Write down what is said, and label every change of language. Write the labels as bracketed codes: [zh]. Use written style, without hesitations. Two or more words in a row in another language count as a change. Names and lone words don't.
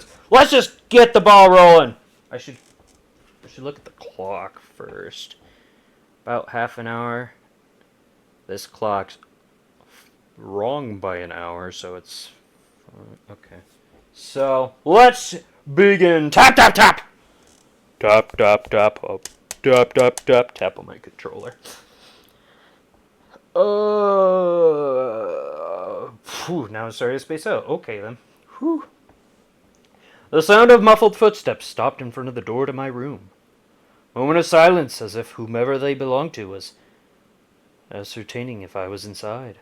[en] Let's just get the ball rolling. I should look at the clock first. About half an hour. This clock's wrong by an hour, so it's okay. So let's begin. Tap tap tap. Tap tap tap up. Tap tap tap tap on my controller. Now I'm starting to space out. Okay then. Whew. The sound of muffled footsteps stopped in front of the door to my room. Moment of silence, as if whomever they belonged to was ascertaining if I was inside.